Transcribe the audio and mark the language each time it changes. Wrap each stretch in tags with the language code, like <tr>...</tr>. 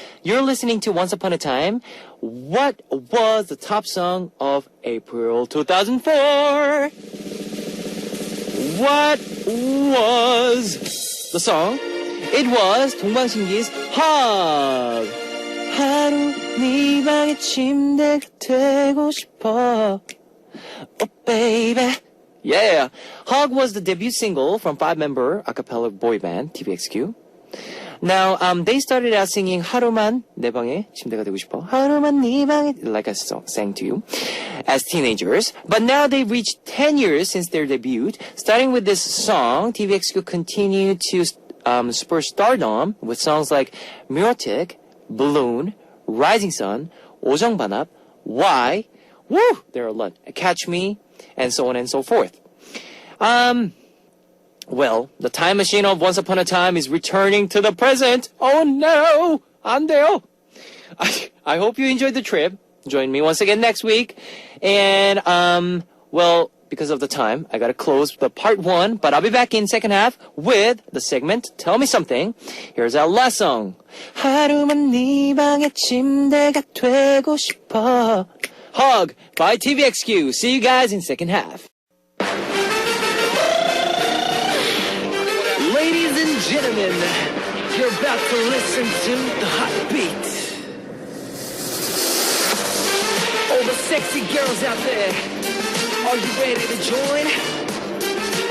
<en>You're listening to Once Upon a Time. What was the top song of April 2004? What was the song? It was 동방신기's Hug.</en> <ko>하루 네 방의 침대가 되고 싶어.</ko> <en>Oh baby. Yeah. Hug was the debut single from 5-member a cappella boy band TVXQ. Now, they started out singing</en> <ko>하루만 내 방에 침대가 되고 싶어. 하루만 네 방에,</ko> <en>like I sang to you, as teenagers. But now they've reached 10 years since their debut. Starting with this song, TVXQ continued to spur stardom with songs like Neurotic, Balloon, Rising Sun, 오정반합, Why, woo, there are a lot, Catch Me, and so on and so forth. Well, the time machine of Once Upon a Time is returning to the present. Oh no!</en> <ko>안 돼요.</ko> <en>I hope you enjoyed the trip. Join me once again next week. And, well, because of the time, I gotta close the part 1, but I'll be back in second half with the segment Tell Me Something. Here's our last song.</en> <ko>하루만 네 방의 침대가 되고 싶어.</ko> <en>Hug by TVXQ. See you guys in second half. Ladies and gentlemen, you're about to listen to the Heartbeat. All the sexy girls out there, are you ready to join?</en>